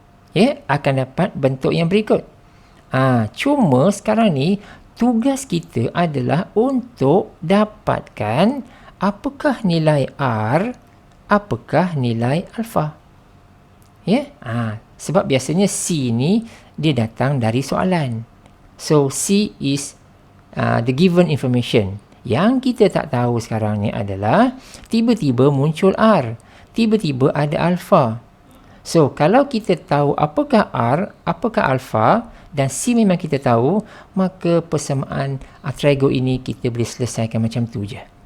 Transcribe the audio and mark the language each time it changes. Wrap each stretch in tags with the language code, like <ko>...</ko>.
<ms>Ya, akan dapat bentuk yang berikut. Cuma sekarang ni tugas kita adalah untuk dapatkan apakah nilai R, apakah nilai alpha. Ya, sebab biasanya C ni dia datang dari soalan.</ms> <en>So C is the given information.</en> <ms>Yang kita tak tahu sekarang ni adalah tiba-tiba muncul R, tiba-tiba ada alpha. So kalau kita tahu apakah R, apakah alpha dan C memang kita tahu, maka persamaan trigo ini kita boleh selesaikan macam tu je.</ms>